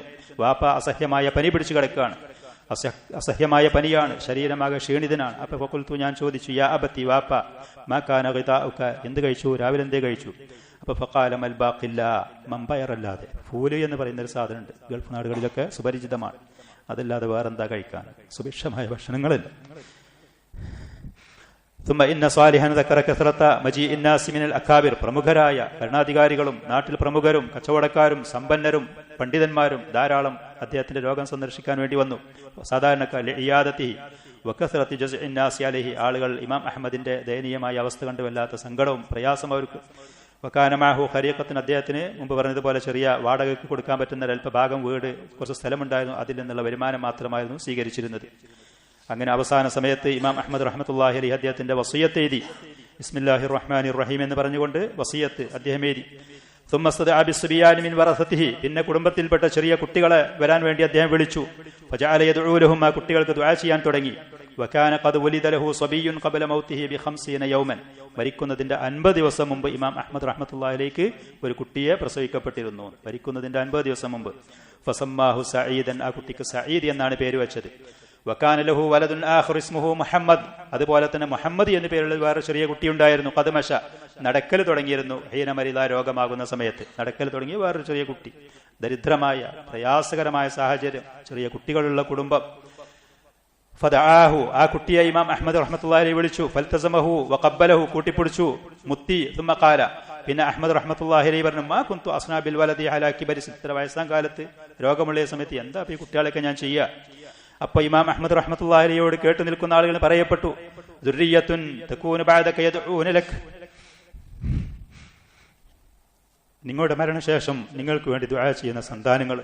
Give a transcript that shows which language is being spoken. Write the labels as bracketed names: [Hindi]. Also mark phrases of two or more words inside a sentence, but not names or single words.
[Malayalam] വാപ്പ അസഹ്യമായ പനി പിടിച്ചു കിടക്കുകയാണ്. അസഹ്യമായ പനിയാണ്, ശരീരമാകെ ക്ഷീണിതനാണ്. അപ്പൊ ഫഖുൽതു, ഞാൻ ചോദിച്ചു, [Arabic] يا أبتي, [Malayalam] വാപ്പ, [Arabic] ما كان غداؤك, [Malayalam] എന്ത് കഴിച്ചു, രാവിലെ എന്തേ കഴിച്ചു? അപ്പൊ [Arabic] فقال ماء الباقلاء, [Malayalam] മമ്പയറല്ലാതെ. ഫൂല് എന്ന് പറയുന്ന ഒരു സാധനമുണ്ട്, ഗൾഫ് നാടുകളിലൊക്കെ സുപരിചിതമാണ്. അതല്ലാതെ വേറെന്താ കഴിക്കാൻ? സുഭിക്ഷമായ ഭക്ഷണങ്ങളല്ല. [Arabic] ثم إن صالحا ذكر كثرة مجيء الناس من الأكابر. [Malayalam] പ്രമുഖരായ ഭരണാധികാരികളും നാട്ടിൽ പ്രമുഖരും കച്ചവടക്കാരും സമ്പന്നരും പണ്ഡിതന്മാരും ധാരാളം അദ്ദേഹത്തിന്റെ രോഗം സന്ദർശിക്കാൻ വേണ്ടി വന്നു. [Arabic] സാധാരണക്കാരിലെ عيادته وكثرة جزع الناس عليه. [Malayalam] ആളുകൾ ഇമാം അഹമ്മദിന്റെ ദയനീയമായ അവസ്ഥ കണ്ടു വല്ലാത്ത സങ്കടവും പ്രയാസം അവർക്ക്. [Arabic] وكان ماله قطيعة, [Malayalam] അദ്ദേഹത്തിന് മുമ്പ് പറഞ്ഞതുപോലെ ചെറിയ വാടകയ്ക്ക് കൊടുക്കാൻ പറ്റുന്ന ഒരല്പഭാഗം വീട്, കുറച്ച് സ്ഥലമുണ്ടായിരുന്നു, അതിൽ നിന്നുള്ള വരുമാനം മാത്രമായിരുന്നു സ്വീകരിച്ചിരുന്നത്. അങ്ങനെ അവസാന സമയത്ത് ഇമാം അഹ്മദ് [Arabic] رحمة الله عليه [Malayalam] അദ്ദേഹത്തിന്റെ വസിയ്യത്ത് എഴുതി. [Arabic] بسم الله الرحمن الرحيم [Malayalam] എന്ന് പറഞ്ഞുകൊണ്ട് വസിയ്യത്ത് അദ്ദേഹം എഴുതി. [Arabic] ثم استدعى بالصبيان من ورثته. [Malayalam] പിന്നെ കുടുംബത്തിൽപ്പെട്ട ചെറിയ കുട്ടികളെ വരാൻ വേണ്ടി അദ്ദേഹം വിളിച്ചു. [Arabic] فجعل يدعو لهم. [Malayalam] ആ കുട്ടികൾക്ക് ദുആ ചെയ്യാൻ തുടങ്ങി. [Arabic] وكان قد ولد له صبي قبل موته ب50 يوما. [Malayalam] മരിക്കുന്നതിന്റെ 50 ദിവസം മുമ്പ് ഇമാം അഹ്മദ് [Arabic] رحمة الله عليه [Malayalam] ഒരു കുട്ടിയെ പ്രസവിക്കപ്പെട്ടിരുന്നു. മരിക്കുന്നതിന്റെ 50 ദിവസം മുമ്പ്. [Arabic] فسماه سعيدا. [Malayalam] ആ കുട്ടിക്ക് സഈദ് എന്നാണ് പേര് വെച്ചത്. [Arabic] وكان له ولد آخر اسمه محمد. [Malayalam] അതുപോലെ തന്നെ മുഹമ്മദ് എന്ന പേരുള്ള വേറെ ചെറിയ കുട്ടി ഉണ്ടായിരുന്നു. ഖദമശ, നടക്കൽ തുടങ്ങിയിരുന്നു. [Arabic] حين مرض, [Malayalam] രോഗമാകുന്ന സമയത്ത് നടക്കൽ തുടങ്ങിയ വേറൊരു ചെറിയ കുട്ടി. ദരിദ്രമായ പ്രയാസകരമായ സാഹചര്യം, ചെറിയ കുട്ടികളുള്ള കുടുംബം. ഫദആഹു, ആ കുട്ടിയെ ഇമാം അഹ്മദ് [Arabic] رحمة الله عليه [Malayalam] വിളിച്ചു. [Arabic] فالتزمه وقبله, [Malayalam] കൂട്ടിപ്പിടിച്ചു. മുത്തി. [Arabic] ثم قال, [Malayalam] പിന്നെ അഹ്മദ് [Arabic] رحمة الله عليه [Malayalam] പറഞ്ഞു, [Arabic] ما كنت أصنع بالولد على كبري. [Malayalam] ഇത്ര വയസ്സാം കാലത്ത് രോഗമുള്ള സമയത്ത് എന്താ ഈ കുട്ടികളൊക്കെ ഞാൻ ചെയ്യുക? അപ്പൊ ഇമാം അഹ്മദ് [Arabic] رحمة الله عليه [Malayalam] കേട്ടു നിൽക്കുന്ന ആളുകൾ പറയപ്പെട്ടു, [Arabic] ذرية تكون بعدك يدعون لك. [Malayalam] നിങ്ങളുടെ മരണശേഷം നിങ്ങൾക്ക് വേണ്ടി ദുആ ചെയ്യുന്ന സന്താനങ്ങൾ.